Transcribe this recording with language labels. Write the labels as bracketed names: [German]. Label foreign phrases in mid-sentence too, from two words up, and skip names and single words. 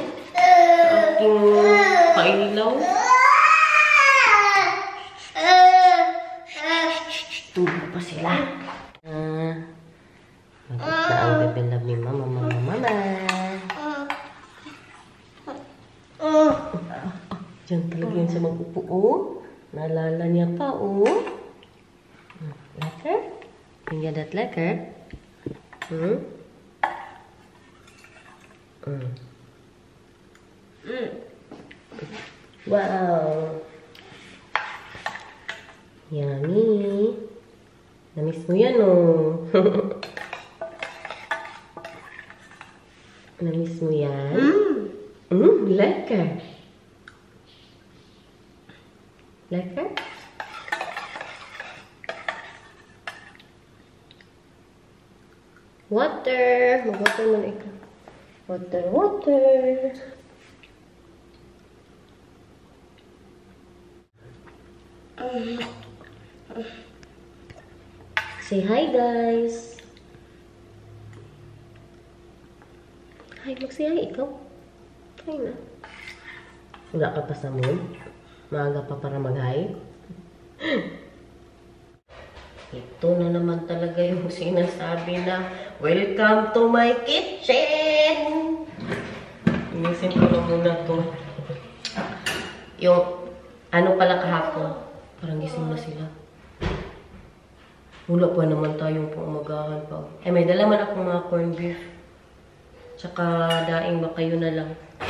[Filipino] Sa aking pailaw. Tulog pa sila. Maganda ang bebelab ni mama. Diyan talaga yun sa mag-upo, oh. Naalala niya pa, [Dutch] oh. Lekker? Vind je dat lekker? [English] Wow! [Filipino] Yummy! Namiss mo yan, oh. Namiss mo yan? [Dutch] Lekker! Lekker? [English] Water! [Filipino] Mag-water mo na ikaw. Water! [English] Say hi, guys! [Filipino] Hi, mag-say hi ikaw. Hi na. Wala ka pa sa mood? Maaga pa para mag-hi? Ito na naman talaga yung sinasabi na, [English] welcome to my kitchen! [Filipino] Inisin ko na muna to. Yung, ano pala kahapon, parang gising na sila. Wala pa naman tayong pumagahan pa. Eh, may dala man akong mga [English] corned beef. [Filipino] Tsaka daing baka yun na lang.